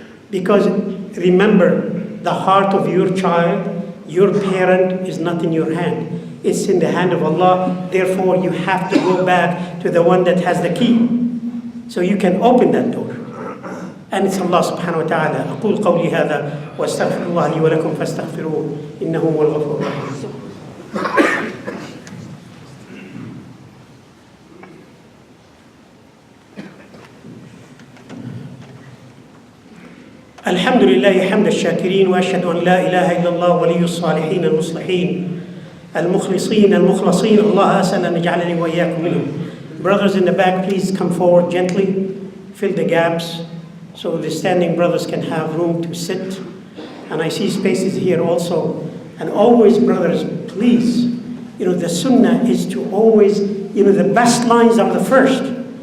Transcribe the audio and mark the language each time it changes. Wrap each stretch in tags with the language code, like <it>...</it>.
<en>Because remember, the heart of your child, your parent, is not in your hand. It's in the hand of Allah. Therefore, you have to go back to the one that has the key. So you can open that door. And it's Allah subhanahu wa ta'ala.</en> <ar>أقول قولي هذا واستغفر الله لي ولكم فاستغفروه إنه هو الغفور الرحيم. الحمد لله حمد الشاكرين وأشهد أن لا إله إلا الله ولي الصالحين المصلحين المخلصين المخلصين الله أسأل أن يجعلني وإياكم منهم.</ar> <en>Brothers in the back, please come forward gently, fill the gaps so the standing brothers can have room to sit. And I see spaces here also. And always, brothers, please the sunnah is to always, the best lines are the first.</en>